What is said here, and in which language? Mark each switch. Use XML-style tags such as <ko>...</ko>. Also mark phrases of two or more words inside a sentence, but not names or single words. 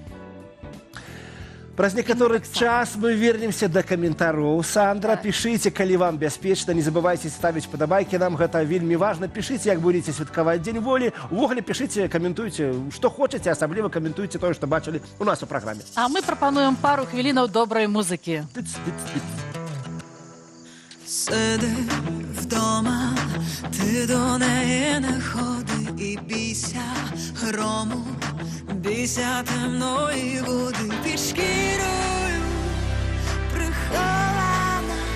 <be>Праз некаторы час мы вернемся да каментароў. Сандра, пішыце, калі вам бяспечна, не забывайце ставіць падабайкі, нам гэта вельмі важна. Пішыце, як будзеце святкаваць Дзень волі. Увогуле пішыце, каментуйце, што хочаце, асабліва каментуйце тое, што бачылі у нас у праграме. А мы прапануем пару хвілінаў добрай музыкі.</be> <uk>Сиди вдома, ти до неї не ходи і бійся грому, бійся темної води під шкірою прихована.</uk>